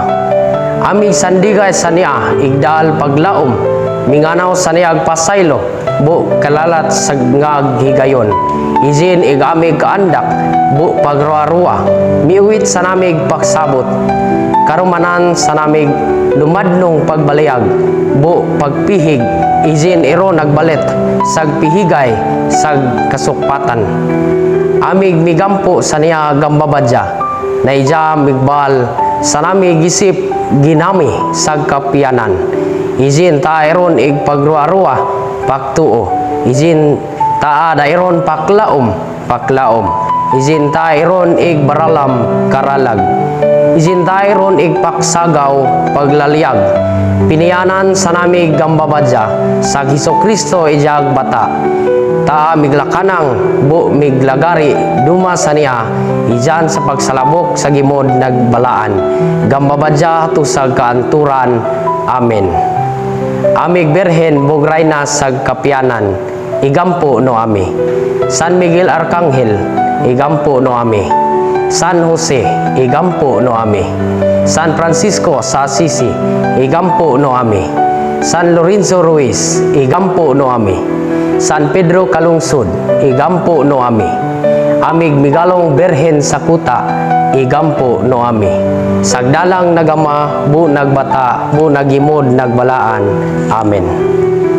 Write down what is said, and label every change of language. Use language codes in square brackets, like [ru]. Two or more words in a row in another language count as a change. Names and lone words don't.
[mbt] Ami sandigay sa niya, igdal paglaom, minganaw sa niya agpasaylo, bu kalalat sa ngaghigayon. Izin igamig kaandak, bu pagruwa-ruwa, miuwit sa namig pagsabot. Karumanan sa namig lumadnong pagbalayag, bu pagpihig, izin iro nagbalit, sag pihigay, sag kasukpatan. Amig migampo sa niya gambabadya, na ija migbal, sa namig isip ginami, sag kapianan. Izin ta iron ig pagruwa-ruwa, paktuo. Izin ta dairon paklaom, paklaom. Izin ta iron ig baralam, karalag. Izin ta iron ig paksagaw, paglalyag. Piniyanan sa namig gambabadya, sa Hesukristo ijag bata. Ta miglakanang, bu miglagari, duma sa niya, ijan sa pagsalabok sa gimod nagbalaan. Gambabadya to sa kaanturan. Amen. Amig Birhen bugrayna sa kapianan, igampo no ami. San Miguel Arcangel, igampo no ami. San Jose, igampo no ami. San Francisco sa Assisi, igampo no ami. San Lorenzo Ruiz, igampo no ami. San Pedro Calungsod, igampo no ami. Amig migalong Birhen sa kuta, igampo no ami. Sagdalang nagama, bu nagbata, bu nagimod nagbalaan. Amen.